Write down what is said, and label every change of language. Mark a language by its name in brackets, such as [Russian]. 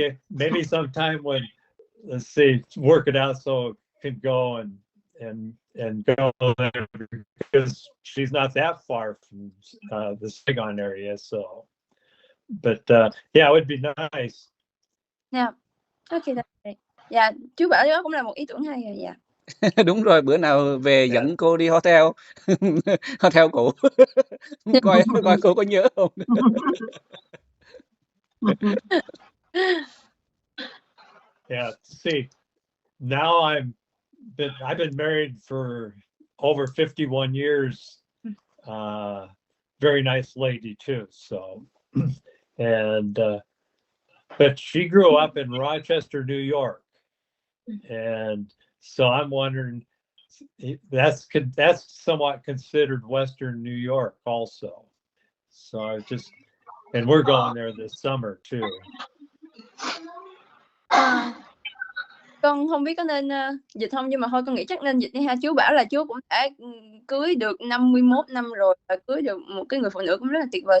[English] Maybe sometime when, let's see, work it out so it can go and go there, because she's not that far from the Saigon area. So, but yeah, it would be nice. Yeah. Okay, that's great. [Vietnamese] Yeah, chú bảo đó cũng là một ý tưởng hay rồi. [English] Yeah. [Vietnamese] Đúng rồi, bữa nào về dẫn cô đi hotel hotel cũ coi cô có nhớ không. [English] Yeah, see, now I've been married for over 51 years. Very nice lady too. So, and but she grew up in Rochester, New York, and so I'm wondering, that's somewhat considered Western New York also. So and we're going there this summer too. [Vietnamese] Con không biết có nên dịch không, nhưng mà thôi con nghĩ chắc nên dịch đi ha. Chú bảo là chú cũng đã cưới được 51 năm rồi và cưới được một cái người phụ nữ cũng rất là tuyệt vời.